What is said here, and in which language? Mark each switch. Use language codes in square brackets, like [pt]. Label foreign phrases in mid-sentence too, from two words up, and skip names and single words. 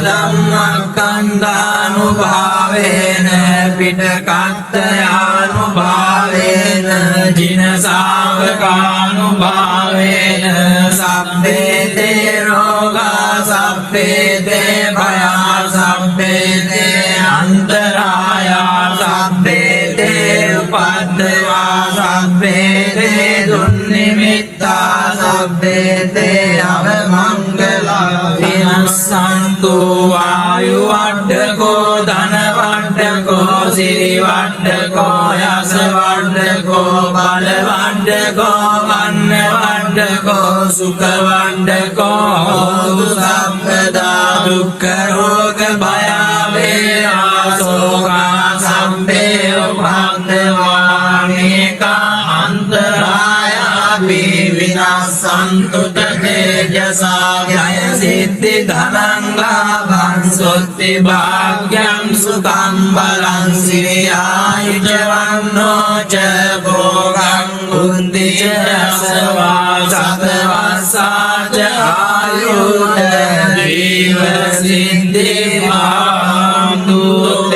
[pi] ධම්මස්කන්ධානුභාවේන පිටකත්තයානුභාවේන ජින ශාවකානුභාවේන සබ්බේ තේ රෝගා සබ්බේ තේ භයා සබ්බේ තේ අන්තරායා සබ්බේ තේ උපද්දවා සබ්බේ තේ දුන්නිමිත්තා සබ්බේ තේ අවමංගලා විනස්සන්තු වායු වඩ්ඩකෝ ධන වඩ්ඩකෝ සිරි වඩ්ඩකෝ යස වඩ්ඩකෝ බල වඩ්ඩකෝ වන්න වඩ්ඩකෝ සුඛ වඩ්ඩකෝ හෝතු සම්පදා දුක්ඛ රෝග භය වේරා සෝකා සම්පේ උපද්දවා නේකා අන්තරායා විනස්සන්තු තේජසා ජය සිද්ධි ධනං ලාභං සොත්ති භාග්‍යං සුඛං බලං සිරියායුජවන්නෝ ච භෝගං උන්ති ච රසවා සතවස්සා ච ආයුධ දීව සිද්ධි භාන්තු